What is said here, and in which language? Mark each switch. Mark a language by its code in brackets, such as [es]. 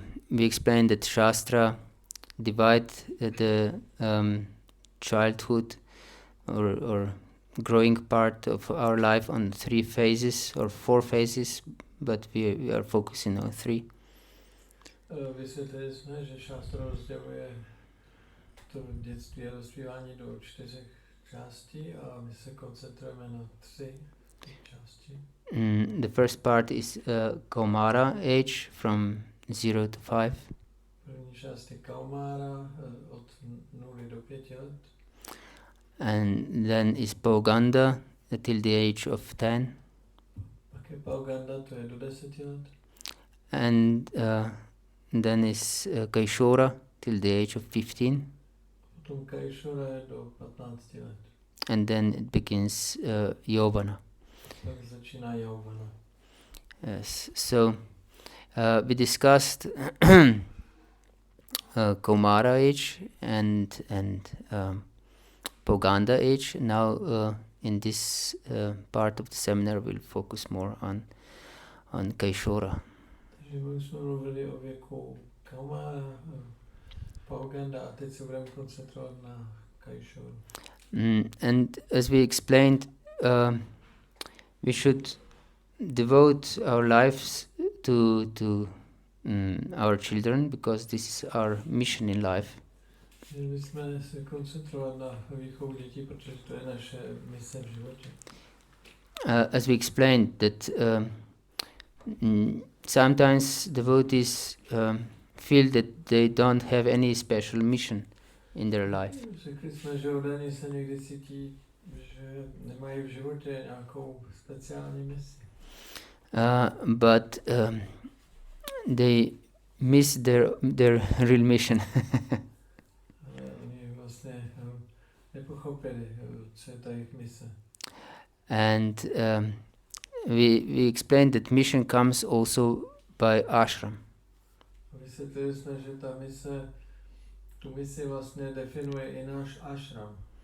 [en] We explained that Shastra divide the childhood or growing part of our life on 3 phases or 4 phases, but we are focusing on 3. [cs] Vysvětlili jsme, že šástra rozděluje to dětství a dospívání do 4 částí a my se koncentrujeme na 3 části. [en] The first part is Kaumara age from 0 to 5. [cs] První část je Kaumara od 0 do 5 let. [en] And then is Poganda till the age of 10. [cs] Pak je Poganda, to je do 10 let. [en] And then is Kaishora till the age of 15. [cs] Potom Kaishora je do 15 let. [en] And then it begins Yovana. [cs] Tak začíná Yovana. [en] Yes. So we discussed Kaumara age and Poganda age. Now in this part of the seminar we'll focus more on Kaishora. [cs] Takže my jsme mluvili o věku Kaumara, Poganda a teď se budeme koncentrovat na Kaishora. [en] And as we explained, we should devote our lives to our children because this is our mission in life. [cs] My jsme se koncentrovat na výchovu dětí, protože to je naše mise v životě. [en] As we explained that sometimes devotees feel that they don't have any special mission in their life. [cs] Řekli jsme, že oddaní se někdy cítí, že nemají v životě nějakou speciální misi. [en] But they miss their real mission. [cs] Oni vlastně nepochopili, co je ta jejich mise. [en] And we explained that mission comes also by ashram. [cs] Vysvětlili jsme, že ta mise, tu misi vlastně definuje i náš ashram.